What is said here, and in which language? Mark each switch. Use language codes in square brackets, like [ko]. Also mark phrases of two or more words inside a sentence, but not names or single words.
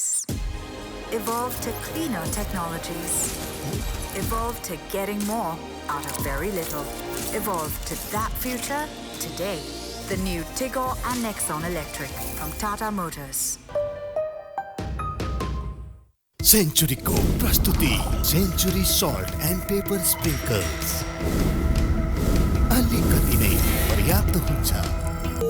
[en] Evolve to cleaner technologies. Evolve to getting more out of very little. Evolve to that future today. The new Tigor and Nexon Electric from Tata Motors. [ne] Century को प्रस्तुति Century Salt and Pepper Sprinkles. अलिकति नै पर्याप्त हुन्छ।